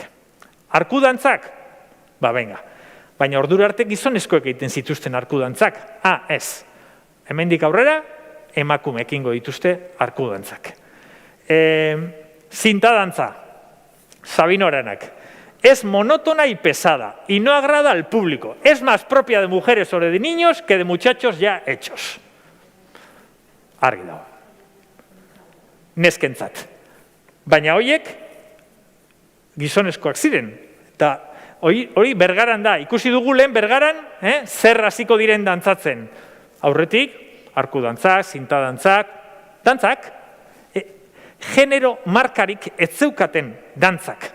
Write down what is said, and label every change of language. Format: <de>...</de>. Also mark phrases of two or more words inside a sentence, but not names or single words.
<eu>Arkudantzak? Ba, venga. Baina ordura arte gizonezkoek egiten zituzten arkudantzak. Ez. Hemendik aurrera, emakumeek egingo dituzte arkudantzak. Zintadantza. Sabino Aranak.</eu> <es>Es monótona y pesada, y no agrada al público. Es más propia de mujeres o de niños que de muchachos ya hechos.</es> <eu>Argi dago. Neskentzat. Baina horiek gizonezkoak ziren. Eta hori Bergaran da. Ikusi dugu lehen Bergaran zer hasiko diren dantzatzen. Aurretik, arkudantzak, zintadantzak, dantzak, genero markarik ez zeukaten dantzak.</eu>